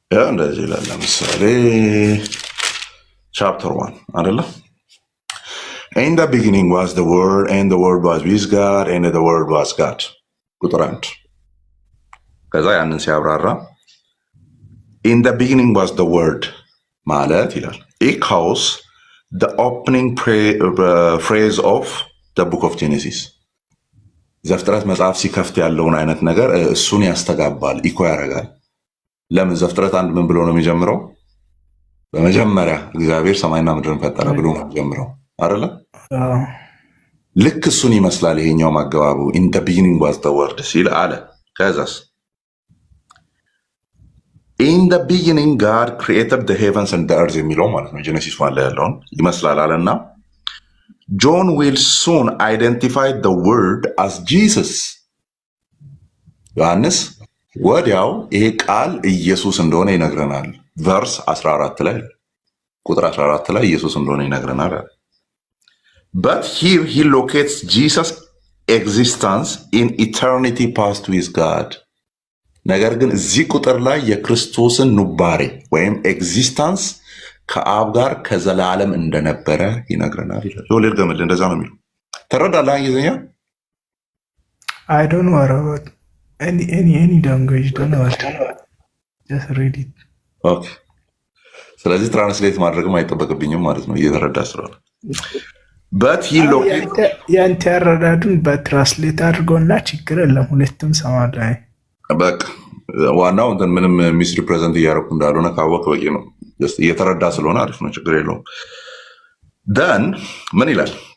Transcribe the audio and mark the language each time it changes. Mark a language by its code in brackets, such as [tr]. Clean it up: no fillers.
[am] እንደዚህ ይላል። ለምሳሌ ቻፕተር 1 አይደለ? [en] In the beginning was the word and the word was with God and the word was God [am] ቁጥር 1 ከዛ ያንን ሲያብራራ [en] in the beginning was the word [am] ማለት ይላል [en] echoes the opening phrase of the book of Genesis [am] ዘፍጥረት መጽሐፍ ሲከፍት ያለውን አይነት ነገር እሱን ያስተጋባል፣ ኢኮ ያደርጋል። ለምን ዘፍጥረት 1 ምን ብሎ ነው የሚጀምረው? በመጀመሪያ እግዚአብሔር ሰማይና ምድርን ፈጠረ ብሎ ነው የሚጀምረው አይደለ? ልክ እሱን ይመስላል ይሄኛው ማገባቡ [en] in the beginning was the word [am] ሲል አለ። ከዛስ [en] in the beginning God created the heavens and the earth [am] የሚለው ማለት ነው ጄኔሲስ 1 ላይ ያለውን ይመስላል አለና [en] John will soon identify the word as Jesus [am] ዮሐንስ ወዲያው ይሄ ቃል ኢየሱስ እንደሆነ ይነግረናል። ቨርስ 14 ላይ ቁጥር 14 ላይ ኢየሱስ እንደሆነ ይነግረናል። [en] But here he locates Jesus' existence in eternity past with God. [am] ነገር ግን እዚህ ቁጥር ላይ የክርስቶስን ኑባሬ ወይም ኤግዚስተንስ ከአብ ጋር ከዘላለም እንደነበረ ይነግረናል ይላል። ጆሌል ገመል እንደዛ ነው የሚለው። ተረዳለህ እንግሊዝኛ? [en] I don't know about any language, don't know. Just read it. [am] Okay. ስለዚህ ትራንስሌት ማድረግም አይጠበቅብኝም ማለት ነው እየተረዳ ስለሆነ [en] but he locates [am] ያንተ ያረዳዱን በትራንስሌት አድርጎና ችግር የለም ሁለቱም ሰማዳይ በቃ ዋናው እንትን ምንም ሚስ ሪፕሬዘንት እያደረኩ እንዳልሆነ ካወቅ በቂ ነው። እየተረዳ ስለሆነ አሪፍ ነው፣ ችግር የለውም። [en] then [am] ምን ይላል?